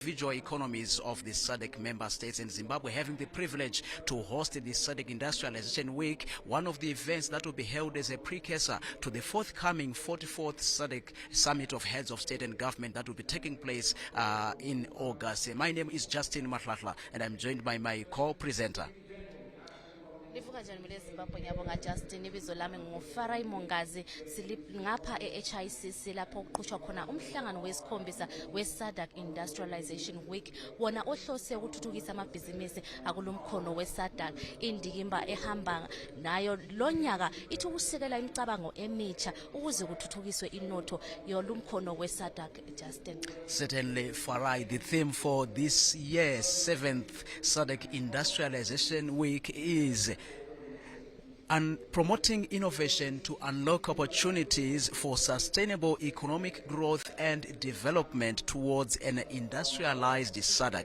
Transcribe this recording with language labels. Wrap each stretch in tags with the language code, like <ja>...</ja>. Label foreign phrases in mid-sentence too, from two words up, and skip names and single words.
<en>individual economies of the SADC member states, and Zimbabwe having the privilege to host the SADC Industrialization Week, one of the events that will be held as a precursor to the forthcoming 44th SADC Summit of Heads of State and Government that will be taking place in August. My name is Justin Mahlahla, and I'm joined by my co-presenter.</en> <nd>Livuka njani mile Zimbabwe ngiyabonga Justin, ibizo lami nguFarai Mongazi. Ngapha eHICC lapho kuqhutshwa khona umhlangano wesikhombisa weSADC Industrialization Week, wona ohlose ukuthuthukisa amabhizinisi akulomkhono weSADC. Indikimba ehamba nayo lonyaka ithi ukusekela imicabango emitsha ukuze kuthuthukiswe inotho yolumkhono weSADC. Justin.</nd> <en>Certainly, Farai, the theme for this year's 7th SADC Industrialization Week is promoting innovation to unlock opportunities for sustainable economic growth and development towards an industrialized SADC.</en>